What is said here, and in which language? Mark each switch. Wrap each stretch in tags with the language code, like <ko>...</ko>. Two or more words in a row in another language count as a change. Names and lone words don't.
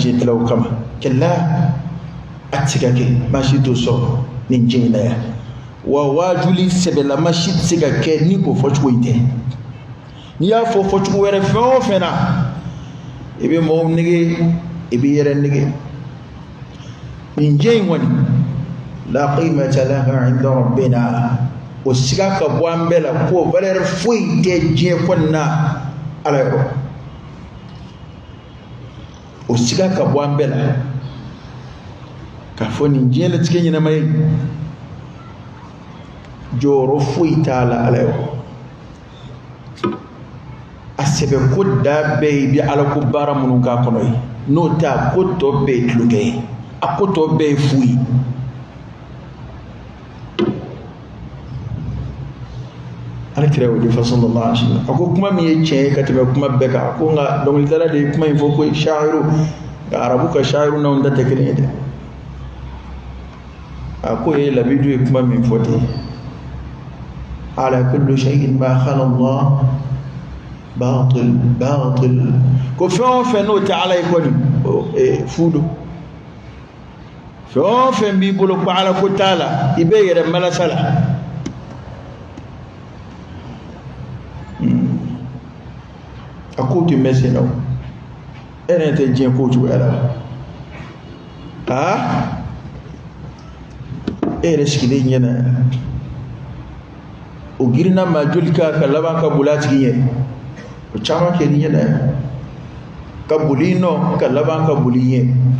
<bm>diɲɛ dilan o kama kɛlɛ a tɛ se ka kɛ baasi t'o sɔrɔ nin diɲɛ in na yan wa wajuli sɛbɛlama si tɛ se ka kɛ ni o fɔcogo in tɛ n'i y'a fɔ fɔcogo wɛrɛ fɛn o fɛn na i bɛ mɔgɔw nege i bɛ yɛrɛ nege nin diɲɛ in kɔni la</bm> <ar>قيمة لها عند ربنا</ar> <bm>o siga ka bɔ an bɛɛ la ko valeur foyi tɛ diɲɛ kɔni na ala yɔrɔ o siga ka bɔ an bɛɛ la k'a fɔ nin diɲɛ latigɛ ɲɛnama ye jɔyɔrɔ foyi t'a la ala yɔrɔ a sɛbɛn ko da bɛɛ ye i bɛ ala ko baara minnu k'a kɔnɔ ye n'o tɛ a ko tɔ bɛɛ ye tulonkɛ ye a ko tɔ bɛɛ ye fu ye alakira y'o de fɔ</bm> <ar>صلى الله عليه وسلم</ar> <bm>a ko kuma min ye tiɲɛ ye ka tɛmɛ kuma bɛɛ kan a ko nka dɔnkilidala de ye kuma in fɔ ko shaa'iru nka arabu ka shaa'iru n'anw ta tɛ kelen ye dɛ a ko ye labidu ye kuma min fɔ ten</bm> <ar>ألا كل شيء ما خلا الله باطل باطل</ar> <bm>ko fɛn o fɛn n'o tɛ ala ye kɔni fu don fɛn o fɛn b'i bolo ko ala ko t'a la i bɛ yɛrɛ malasa la a ko tɛ mɛn sen na o e yɛrɛ tɛ diɲɛ ko cogoya la e yɛrɛ sigilen ɲɛna o girinna maa joli ka laban ka boli a tigi ɲɛ o caman kɛ ni ɲɛna ka boli nɔ ka laban ka boli ɲɛ</bm>